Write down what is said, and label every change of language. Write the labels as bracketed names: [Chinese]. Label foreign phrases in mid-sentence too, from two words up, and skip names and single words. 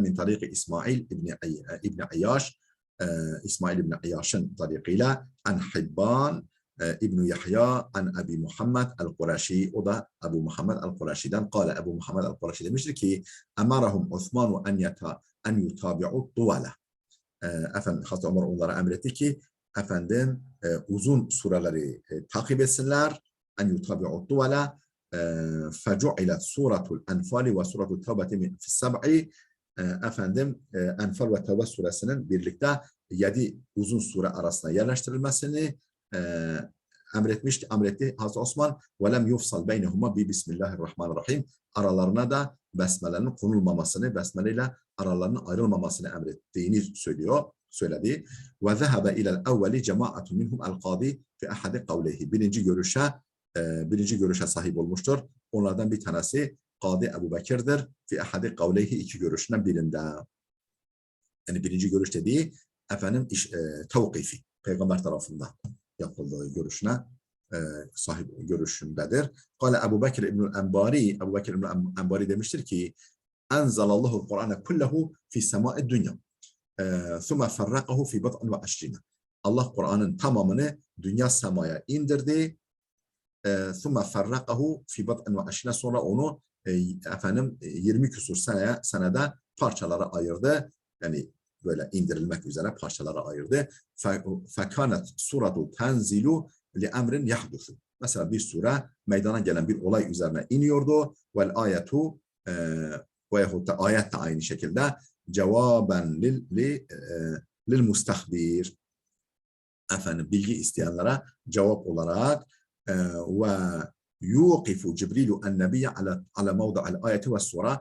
[Arabic] من طريق إسماعيل بن عياش, [Turkish] İsmail İbni Ayyaş'ın tarikiyle [Arabic] عن حبان بن يحيى عن أبي محمد القرشي, [Turkish] o da Ebu Muhammed el-Kureşi'den kâle, Ebu Muhammed el-Kureşi demiştir ki [Arabic] أمرهم عثمان أن يتابع الطوال. [Turkish] Efendim Hazreti Ömer onlara emretti ki efendim uzun sureleri takip etsinler. [Arabic] أن يتابع الطوال. فجعلت سورة الأنفال وسورة التوبة في السبع [Turkish] efendim Enfal ve Tevbe suresinin birlikte 7 uzun sure arasında yerleştirilmesini emretti Hazreti Osman. [Arabic] وَلَمْ يُفْصَلْ بَيْنَهُمَا بِبِسْمِ [Turkish] aralarına da besmelenin konulmamasını, besmele ile aralarının ayrılmamasını emrettiğini söyledi. [Arabic] وَذَهَبَ إِلَى الْاَوَّلِ جَمَاعَةٌ مِنْهُمْ الْقَاضِي فِي أَحَدِ قَوْلَيْهِ. [Turkish] Birinci görüşe sahip olmuştur. Onlardan bir tanesi Kadı Ebu Bekir'dir. [Arabic] في أحد قوليه, [Turkish] iki görüşünden birinde. Yani birinci görüş dediği efendim tevkifi, peygamber tarafından yapıldığı görüşüne sahip görüşündedir. [Arabic] قال أبو بكر ابن الأنباري, [Turkish] Ebu Bekir İbnül Enbari demiştir ki [Arabic] أنزل الله القرآن كله في سماء الدنيا. ثم فرقه في بضع وعشرين. [Turkish] Allah Kur'an'ın tamamını dünya semaya indirdi. [Arabic] ثُمَّ فَرَّقَهُ فِي بَطْءٍ وَاَشْرِينَ. [Turkish] Sonra onu efendim 20 küsur senede parçalara ayırdı. Yani böyle indirilmek üzere parçalara ayırdı. [Arabic] فَكَانَتْ سُورَةُ تَنْزِلُ لِأَمْرٍ يَحْدُثُ. [Turkish] Mesela bir sure meydana gelen bir olay üzerine iniyordu. وَالْآيَةُ veyahut da ayet de aynı şekilde cevaben [Arabic] للمستخبر. [Turkish] Efendim bilgi isteyenlere cevap olarak [Arabic] ويوقف جبريل النبي على موضع الآية والسورة.